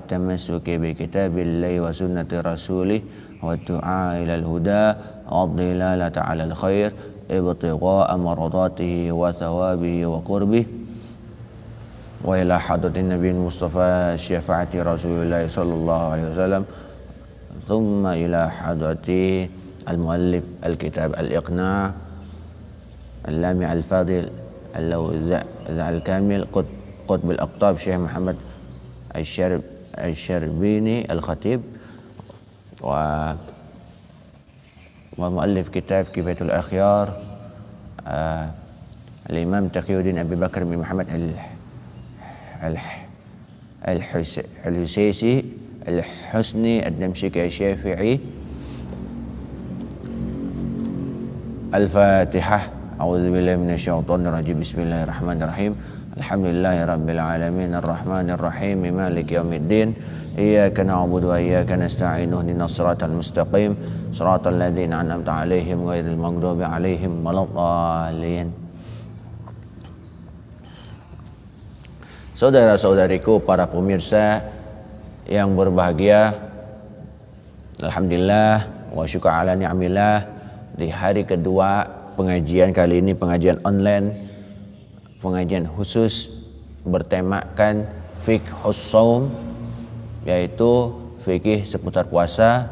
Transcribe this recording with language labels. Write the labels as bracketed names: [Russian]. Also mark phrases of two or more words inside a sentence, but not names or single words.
[Arabic] التمسك بكتاب الله وسنة رسوله والدعاء إلى الهدى والدلالة على الخير ابتغاء مرضاته وثوابه وقربه وإلى حضرة النبي المصطفى شفاعة رسول الله صلى الله عليه وسلم ثم إلى حضرة المؤلف الكتاب الإقناع اللامع الفاضل الكامل قطب الأقطاب شيخ محمد الشربيني الخطيب ومؤلف كتاب كفاية الأخيار الإمام تقي الدين أبي بكر بن محمد الحصيني الحسني الدمشقي الشافعي. Al-Fatihah. أعوذ بالله من الشيطان الرجيم. بسم الله الرحمن الرحيم. الحمد لله رب العالمين الرحمن الرحيم مالك يوم الدين. إياك نعبد وإياك نستعين اهدنا الصراط المستقيم صراط الذين أنعمت عليهم غير المغضوب عليهم ولا الضالين. [Indonesian] Saudara-saudariku, para pemirsa yang berbahagia, [Arabic] الحمد لله والشكر على نعم الله, [Indonesian] di hari kedua pengajian kali ini, pengajian online, pengajian khusus bertemakan [Arabic] فقه الصوم, [Indonesian] yaitu fikih seputar puasa.